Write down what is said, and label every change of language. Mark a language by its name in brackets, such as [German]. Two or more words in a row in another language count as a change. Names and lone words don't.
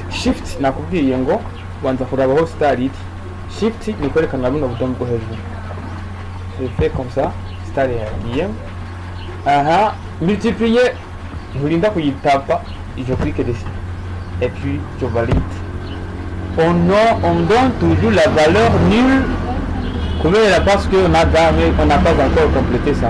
[Kinyarwanda] Shift nakubwiye ngo wanza kurabaho star iti. Shift ni kwerekana buno butomo bwo hejuru. [French] Je fais comme ça, [Kinyarwanda] star yagiye. Aha, multiplier, nturinda kuyitapa, [French] je clique dessus. Et puis je valide. On donne toujours la valeur nulle. Parce qu'on n'a pas encore complété ça.